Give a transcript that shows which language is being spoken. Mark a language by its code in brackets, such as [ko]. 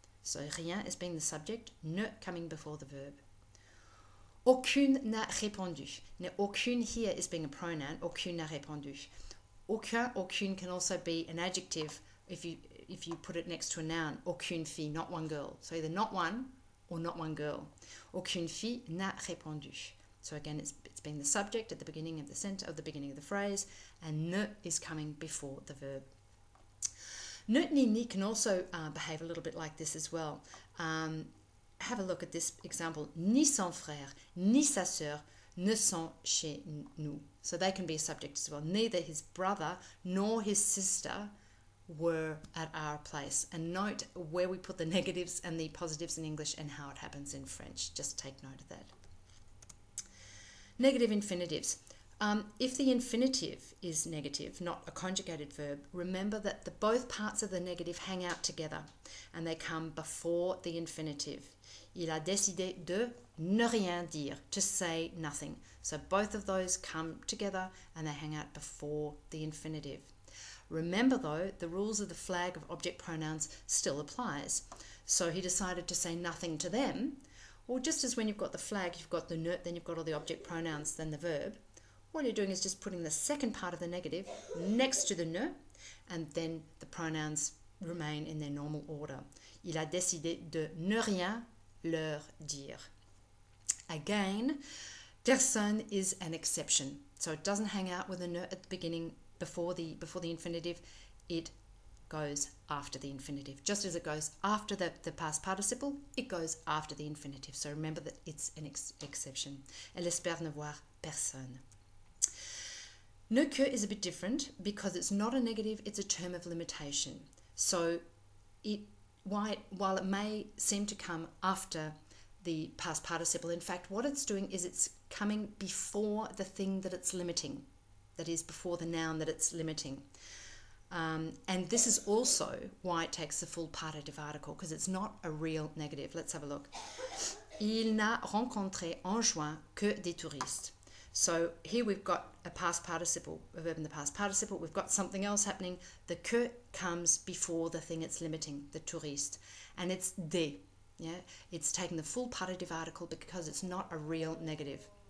[en] So rien is being the subject, ne coming before the verb. [fr] Aucune n'a répondu. [en] Now aucune here is being a pronoun. [fr] Aucune n'a répondu. [en] Aucune can also be an adjective if you put it next to a noun. [fr] Aucune fille, [en] not one girl. So either not one or not one girl. [fr] Aucune fille n'a répondu. [en] So again, it's being the subject at the beginning of the sentence, at the beginning of the phrase, and ne is coming before the verb. Ne ni ni can also behave a little bit like this as well. Have a look at this example. [fr] Ni son frère, ni sa sœur ne sont chez nous. [en] So they can be a subject as well. Neither his brother nor his sister were at our place. And note where we put the negatives and the positives in English and how it happens in French. Just take note of that. Negative infinitives. If the infinitive is negative, not a conjugated verb, remember that both parts of the negative hang out together and they come before the infinitive. [fr] Il a décidé de ne rien dire, [en] to say nothing. So both of those come together and they hang out before the infinitive. Remember though, the rules of the flag of object pronouns still applies. So he decided to say nothing to them. Well, just as when you've got the flag, you've got the ne, then you've got all the object pronouns, then the verb. All you're doing is just putting the second part of the negative next to the ne, and then the pronouns remain in their normal order. [fr] Il a décidé de ne rien leur dire. [en] Again, personne is an exception. So it doesn't hang out with a ne at the beginning before the infinitive. It goes after the infinitive. Just as it goes after the past participle, it goes after the infinitive. So remember that it's an exception. [fr] Elle espère ne voir personne. [en] Ne que is a bit different because it's not a negative, it's a term of limitation. So while it may seem to come after the past participle, in fact, what it's doing is it's coming before the thing that it's limiting, that is, before the noun that it's limiting. And this is also why it takes the full partitive article, because it's not a real negative. Let's have a look. [fr] Il n'a rencontré en juin que des touristes. [en] So here we've got a past participle, a verb in the past participle. We've got something else happening. The que comes before the thing it's limiting, the touriste. And it's des. Yeah? It's taking the full partitive article because it's not a real negative.